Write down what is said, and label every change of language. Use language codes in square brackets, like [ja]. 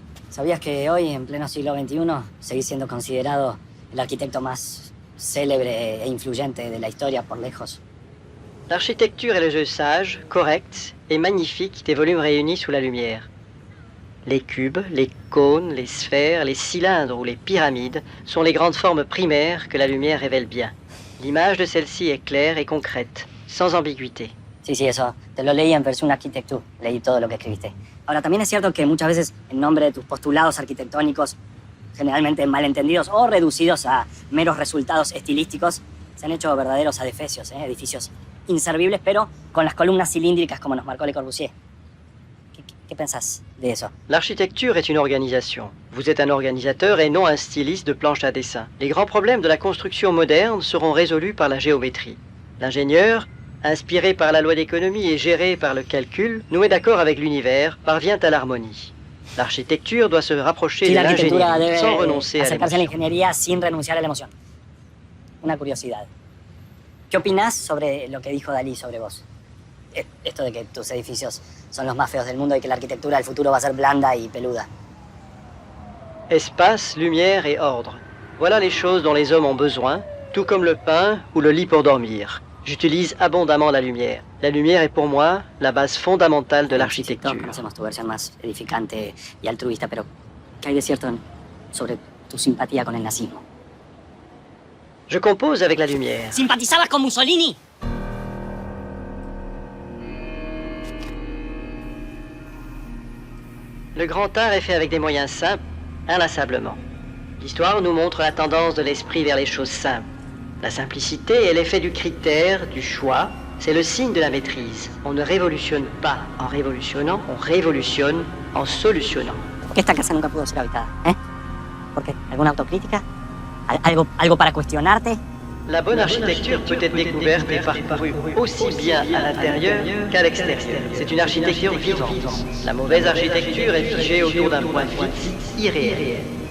[es] ¿Sabías que hoy, en pleno siglo XXI, seguís siendo considerado el arquitecto más célebre e influyente de la historia por lejos? [fr] L'architecture est le jeu sage, correct et magnifique des volumes réunis sous la lumière. Les cubes, les cônes, les sphères, les cylindres ou les pyramides sont les grandes formes primaires que la lumière révèle bien. L'image de celle-ci est claire et concrète, sans ambiguïté. [es] Sí, eso. Te lo leí en versión arquitectura. Leí todo lo que escribiste. Ahora, también es cierto que muchas veces, en nombre de tus postulados arquitectónicos, generalmente malentendidos o reducidos a meros resultados estilísticos, se han hecho verdaderos adefesios, edificios inservibles, pero con las columnas cilíndricas como nos marcó Le Corbusier. ¿Qué pensás de eso? [fr] L'architecture est une organisation. Vous êtes un organisateur et non un styliste de planche à dessin. Les grands problèmes de la construction moderne seront résolus par la géométrie. L'ingénieur, inspiré par la loi d'économie et géré par le calcul, noué d'accord avec l'univers, parvient à l'harmonie. L'architecture doit se rapprocher de l'ingénierie sans renoncer à [es] acercarse a la [fr] l'émotion. [es] ingeniería sin renunciar a la emoción. Una curiosidad. ¿Qué opinás sobre lo que dijo Dalí sobre vos? Esto de que tus edificios son los más feos del mundo y que la arquitectura del futuro va a ser blanda y peluda. [fr] Espace, lumière et ordre. Voilà les choses dont les hommes ont besoin, tout comme le pain ou le lit pour dormir. J'utilise abondamment la lumière. La lumière est pour moi la base fondamentale de [es] Todos [fr] l'architecture. [es] conocemos tu versión más edificante y altruista, pero ¿qué hay de cierto sobre tu simpatía con el nazismo. [fr] Je compose avec la lumière. [es] ¿Simpatizabas con Mussolini? [fr] Le grand art est fait avec des moyens simples, inlassablement. L'histoire nous montre la tendance de l'esprit vers les choses simples. La simplicité est l'effet du critère, du choix, c'est le signe de la maîtrise. On ne révolutionne pas en révolutionnant, on révolutionne en solutionnant. [es] ¿Por qué esta casa nunca pudo ser habitada? ¿Por qué? ¿Alguna autocrítica? ¿Algo para cuestionarte? [fr] La bonne architecture peut être découverte et parcourue aussi bien à l'intérieur qu'à l'extérieur. C'est une architecture vivante. La mauvaise architecture est figée autour d'un point fixe, irréel.